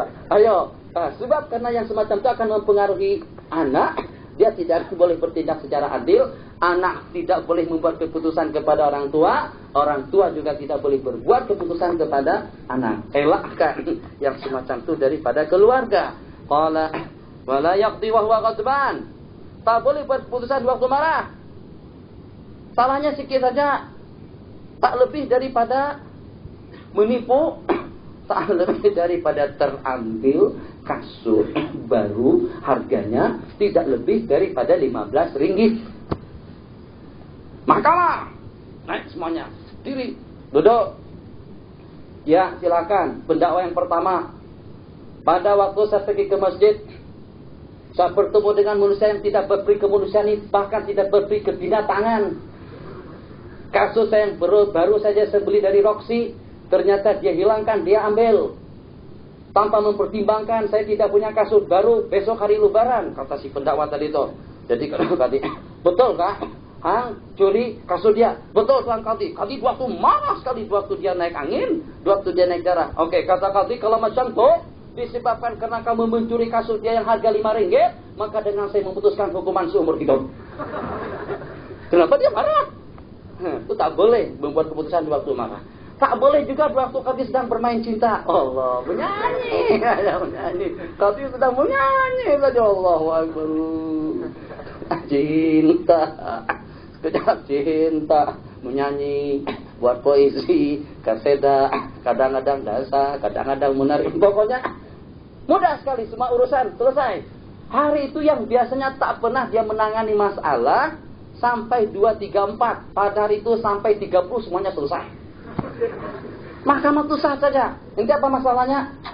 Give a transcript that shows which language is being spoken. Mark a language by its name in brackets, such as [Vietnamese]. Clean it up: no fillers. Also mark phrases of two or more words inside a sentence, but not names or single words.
[Malay] Ayo, sebab karena yang semacam itu akan mempengaruhi anak. Dia tidak boleh bertindak secara adil. Anak tidak boleh membuat keputusan kepada orang tua. Orang tua juga tidak boleh berbuat keputusan kepada anak. Elakkan yang semacam itu daripada keluarga. [Arabic] قال ولا يقضي وهو غضبان. [Malay] Tak boleh buat keputusan waktu marah. Salahnya sikit saja. Tak lebih daripada menipu. Tak lebih daripada terambil kasur baru, harganya tidak lebih daripada 15 ringgit. Mahkamah, naik semuanya, diri, duduk. Ya, silakan. Pendakwa yang pertama. Pada waktu saya pergi ke masjid, saya bertemu dengan manusia yang tidak berperi kemanusiaan, bahkan tidak berperi kebinatangan. Kasus saya yang baru saja saya beli dari Roxy, ternyata dia hilangkan, dia ambil. Tanpa mempertimbangkan, saya tidak punya kasut baru, besok hari lebaran, kata si pendakwa tadi itu. Jadi kalau tadi, betul kah? Hang, curi kasut dia. Betul Tuan Kadi. Kadi waktu marah sekali, waktu dia naik angin, waktu dia naik darah. Oke, kata Kadi, kalau macam itu, disebabkan karena kamu mencuri kasut dia yang harga 5 ringgit, maka dengan saya memutuskan hukuman seumur hidup. Kenapa dia marah? Itu tak boleh membuat keputusan di waktu marah. Tak boleh juga waktu Kadi sedang bermain cinta. Allah, menyanyi. Kadi sedang menyanyi saja. Allahu Akbar. Cinta. Sekejap cinta. Menyanyi. Buat poesi. Kaseda. Kadang-kadang dasa. Kadang-kadang menarik. Pokoknya mudah sekali semua urusan. Selesai. Hari itu yang biasanya tak pernah dia menangani masalah. Sampai 2, 3, 4. Pada hari itu sampai 30 semuanya selesai. Mahkamah itu sah saja. Nanti apa masalahnya?